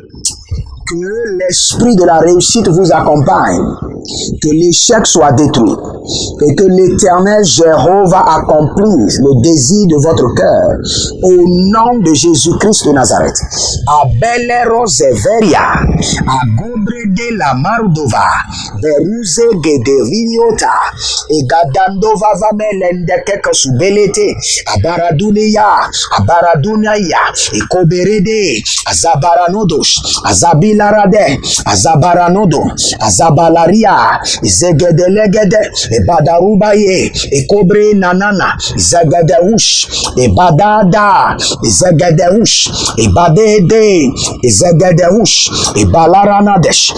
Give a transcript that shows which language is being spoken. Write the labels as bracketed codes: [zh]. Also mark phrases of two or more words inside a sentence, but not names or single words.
[fr] Que l'esprit de la réussite vous accompagne. Que l'échec soit détruit. et que l'Éternel Jéhovah accomplisse le désir de votre cœur au nom de Jésus-Christ de Nazareth. Abelero Zeveria, Agobre de la Mardova, Beruze Gederiota, et Gadandova Vamelende Kekosubelete, Abaradunia, Abaradunaya, et Koberede, Azabaranodos, Azabilarade, Azabaranodo, Azabalaria, Zegedelegede, et Badarubaye, et Kobre Nanana, Zegedeush, et Badada, et Zegedeush, et Badede, et Zegedeush, et Balaranadesh.